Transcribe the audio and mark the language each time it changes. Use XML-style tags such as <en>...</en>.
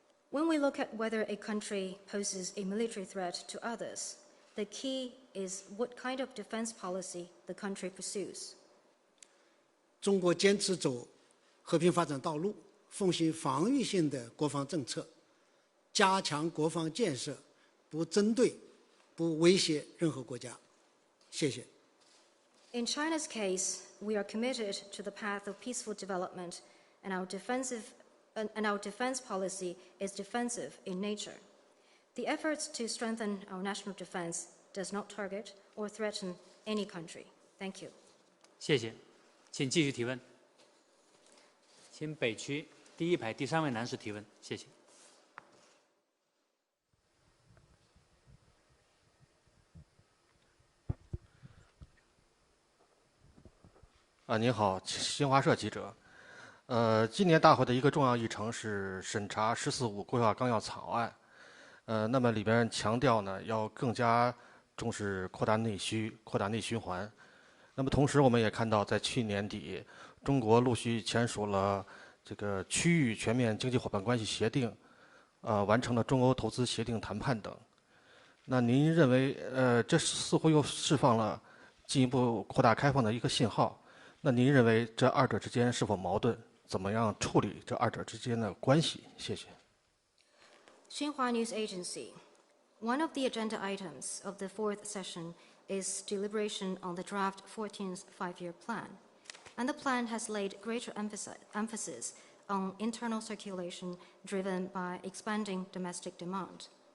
<en>When we look at whether a country poses a military threat to others, the key is what kind of defense policy the country pursues.</en> <zh>中国坚持走和平发展道路，奉行防御性的国防政策，加强国防建设，不针对、不威胁任何国家。谢谢。</zh> <en>In China's case, we are committed to the path of peaceful development, and our defense policy is defensive in nature. The efforts to strengthen our national defense does not target or threaten any country. Thank you.</en> <zh>谢谢，请继续提问。请北区第一排第3位男士提问，谢谢。您好，新华社记者。今年大会的一个重要议程是审查“十四五”规划纲要草案。那么里边强调呢，要更加重视扩大内需、扩大内循环。那么同时，我们也看到，在去年底，中国陆续签署了这个区域全面经济伙伴关系协定，完成了中欧投资协定谈判等。那您认为，这似乎又释放了进一步扩大开放的一个信号？那您认为这二者之间是否矛盾？怎么样处理这二者之间的关系？谢谢。</zh> <en>Xinhua News Agency. One of the agenda items of the 4th session is deliberation on the draft 14th five-year plan, and the plan has laid greater emphasis on internal circulation driven by expanding domestic demand.</en>